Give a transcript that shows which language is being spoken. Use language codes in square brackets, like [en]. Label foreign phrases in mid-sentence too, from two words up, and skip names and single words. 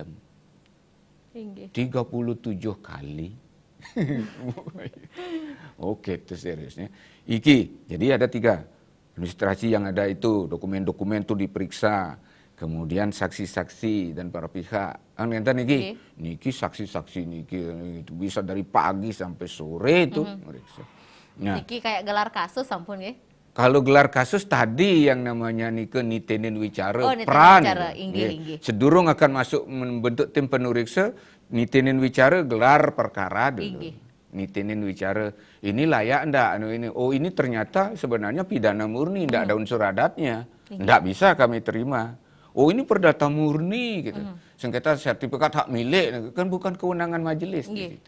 [id] 37 kali. Oke, itu seriusnya. Jadi ada 3 administrasi yang ada itu, dokumen-dokumen itu diperiksa, kemudian saksi-saksi dan para pihak. [ban] Enten niki [id] saksi-saksi niki itu bisa dari pagi sampai sore itu meriksa. Nah, niki kayak gelar kasus [ban] sampun nggih. [id] Kalau gelar kasus tadi yang namanya [ban] nike nitenin wicara, [id] sedurung akan masuk membentuk tim penuriksa, [ban] nitenin wicara [id] gelar perkara dulu. [ban] Nitenin wicara, [id] ini layak enggak? Oh ini ternyata sebenarnya pidana murni, enggak ada unsur adatnya. Enggak bisa kami terima. Oh ini perdata murni gitu. Sengketa sertifikat hak milik, kan bukan kewenangan majelis gitu.